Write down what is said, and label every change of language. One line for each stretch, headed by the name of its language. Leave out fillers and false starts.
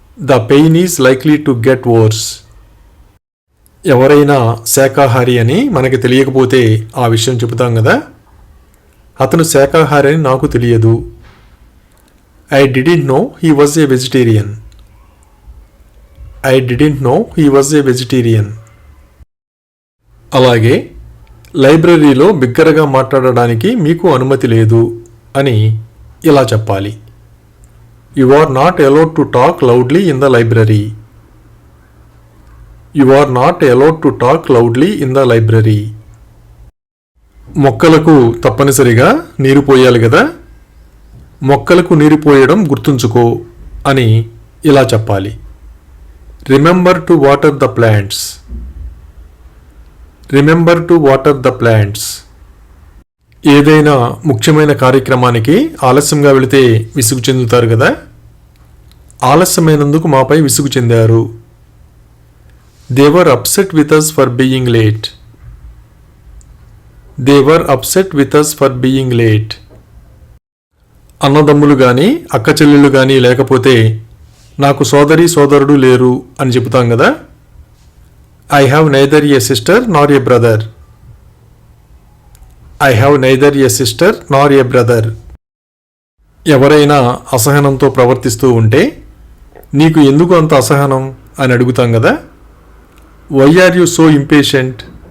English: The pain is likely to get worse.
Telugu: ఎవరైనా శాకాహారి అని మనకి తెలియకపోతే ఆ విషయం చెబుతాం కదా, అతను శాకాహారి అని నాకు తెలియదు.
English: I didn't know he was a vegetarian. I didn't know he was a vegetarian.
Telugu: అలాగే లైబ్రరీలో బిగ్గరగా మాట్లాడడానికి మీకు అనుమతి లేదు అని ఇలా చెప్పాలి.
English: You are not allowed to talk loudly in the library. You are not allowed to talk loudly in the library.
Telugu: మొక్కలకు తప్పనిసరిగా నీరు పోయాలి కదా, మొక్కలకు నీరు పోయడం గుర్తుంచుకో అని ఇలా చెప్పాలి.
English: Remember to water the plants. Remember to water the plants.
Telugu: ఏదైనా ముఖ్యమైన కార్యక్రమానికి ఆలస్యంగా వెళితే విసుగు చెందుతారు కదా, ఆలస్యమైనందుకు మాపై విసుగు చెందారు.
English: They were upset with us for being late. They were upset with us for being late.
Telugu: అన్నదమ్ములు గాని అక్క చెల్లెళ్ళు గాని లేకపోతే నాకు సోదరి సోదరుడు లేరు అని చెబుతాం కదా,
English: I have neither a sister nor a brother. I have neither a sister nor a brother.
Telugu: ఎవరైనా అసహనంతో ప్రవర్తిస్తూ ఉంటే నీకు ఎందుకు అంత అసహనం అని అడుగుతాం కదా,
English: Why are you so impatient.